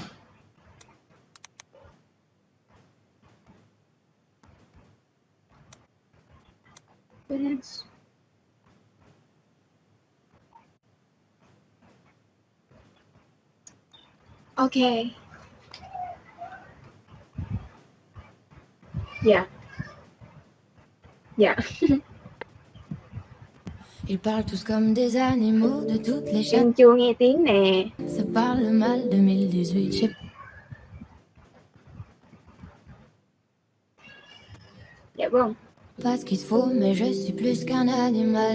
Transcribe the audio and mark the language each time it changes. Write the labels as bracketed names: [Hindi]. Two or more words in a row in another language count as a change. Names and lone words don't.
[French] Balance. Ok. [Vietnamese] Dạ. Dạ. [French] Ils parlent tous comme des animaux de toutes les chaînes. [Vietnamese] Em chưa nghe tiếng nè. [French] Ça parle mal 2018. Je sais [Vietnamese] Dạ vâng. [French] pas ce qu'il te faut, mais je suis plus qu'un animal.